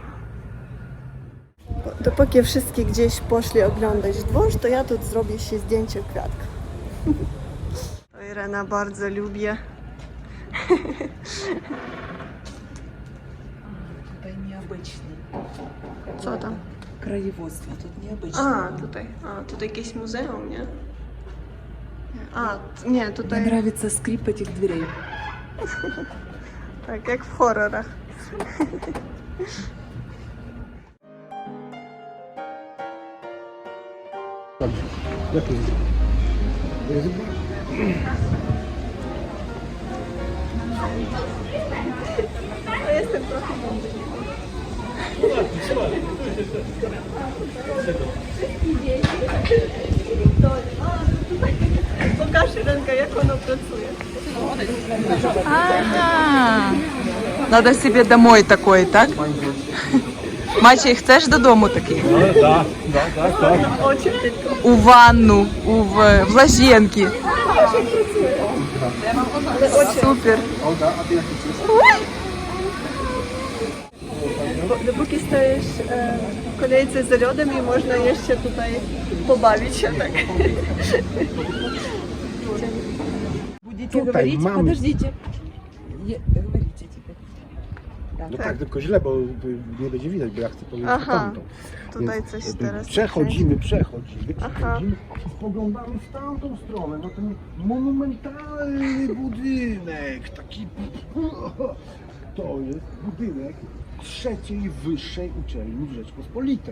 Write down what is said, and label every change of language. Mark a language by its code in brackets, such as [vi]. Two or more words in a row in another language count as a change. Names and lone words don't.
[pl] Dopóki wszyscy gdzieś poszli oglądać dwór, to ja tu zrobię się zdjęcie kwiatka. To Irena bardzo lubi. Tutaj необычный. Co tam? [ru] Краеводство тут необычное. [pl] A, tutaj jakieś muzeum, nie? A, nie, [ru] Мне [pl] tutaj [ru] нравится скрип этих дверей. [pl] tak jak w horrorach. Dobrze. Jak to jest? To jest... To jestem trochę Pokaż Irenka, jak ono pracuje. [ru] Ага. Надо себе домой такой, так? [pl] Maciej, chcesz do domu taki? Tak, tak. Oczy tylko. [uk] У ванну, в лазенки. Супер. [pl] Olga, a ty jak to jest? dopóki stajesz w kolejce za lodem i można jeszcze tutaj pobawić się tak. [ru] Будете [pl] Tutaj [ru] говорить? [pl] mamy- [ru] Подождите. Говорите теперь. [pl] No tak, tylko źle, bo nie będzie widać, bo ja chcę powiedzieć Aha, tamtą. tutaj Więc, coś teraz przechodzimy, Aha. i spoglądamy w tamtą stronę, no ten monumentalny budynek, taki... To jest budynek trzeciej wyższej uczelni w Rzeczpospolitej.